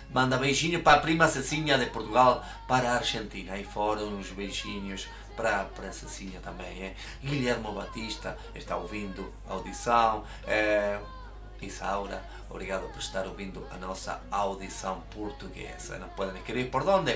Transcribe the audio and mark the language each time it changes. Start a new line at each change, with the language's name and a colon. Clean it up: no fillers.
Portuguese: Manda beijinho para prima Cecinha de Portugal, para Argentina.
Spanish: Y fueron unos beijinhos para Cecinha también.
Portuguese: Guillermo Batista está ouvindo audição. Isaura, obrigado por estar ouvindo a nossa audição portuguesa. Nos podem escrever por onde?